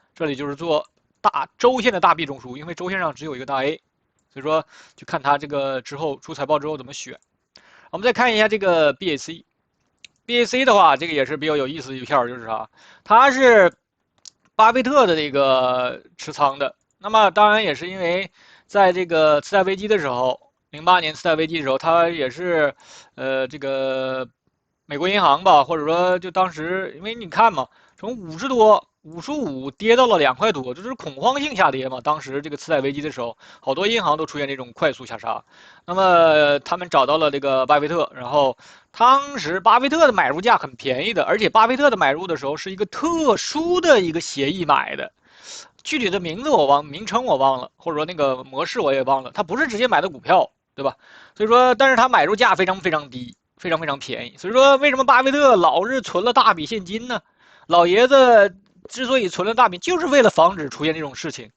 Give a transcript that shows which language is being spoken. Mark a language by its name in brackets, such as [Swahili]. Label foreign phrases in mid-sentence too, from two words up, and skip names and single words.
[Chinese] 這裡就是做周線的大 B 中枢，因為周線上只有一個大 A， 所以說就看它这個之後出財報之後怎麼選。我們再看一下這個 BAC 的話，這個也是比較有意思的一片，就是啥？它是巴菲特的這個持倉的。那麼當然也是因為在這個次貸危機的時候，08年次貸危機的時候，它也是這個美國銀行吧，或者說就當時因為你看嘛，從50多55跌到了2塊多，这就是恐慌性下跌嘛。當時這個次貸危機的時候，好多銀行都出現這種快速下殺。那麼他們找到了這個巴菲特，然後當時巴菲特的買入價很便宜的，而且巴菲特的買入的時候是一個特殊的一個協議買的，具體的名稱我忘了，或者說那個模式我也忘了，他不是直接買的股票，對吧？所以說，但是他買入價非常非常低，非常非常便宜。所以說，為什麼巴菲特老是存了大筆現金呢？老爺子之所以存了大筆，就是為了防止出現這種事情。